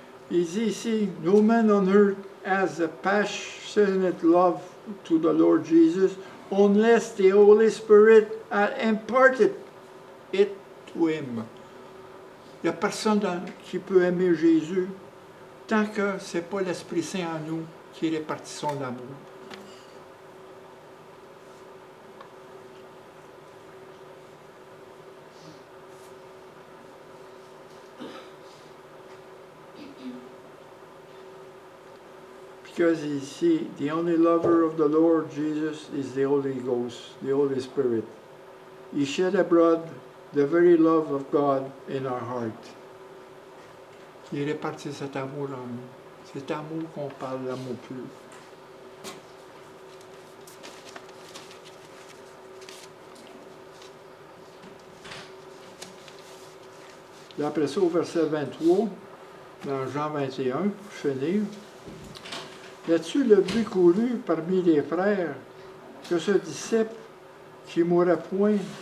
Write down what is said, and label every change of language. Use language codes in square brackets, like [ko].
[fr] Il dit ici, [en] no man on earth has a passionate love to the Lord Jesus unless the Holy Spirit had imparted it to him. [fr] Il n'y a personne qui peut aimer Jésus tant que ce n'est pas l'Esprit Saint en nous qui répartit son amour. [en] Because you see, the only lover of the Lord Jesus is the Holy Ghost, the Holy Spirit. He shed abroad the very love of God in our heart. [fr] Il répartit cet amour en nous. Cet amour qu'on parle, l'amour pur. Et après ça, au verset 23, dans Jean 21, pour finir, là-dessus, le but couru parmi les frères que ce disciple qui mourrait point.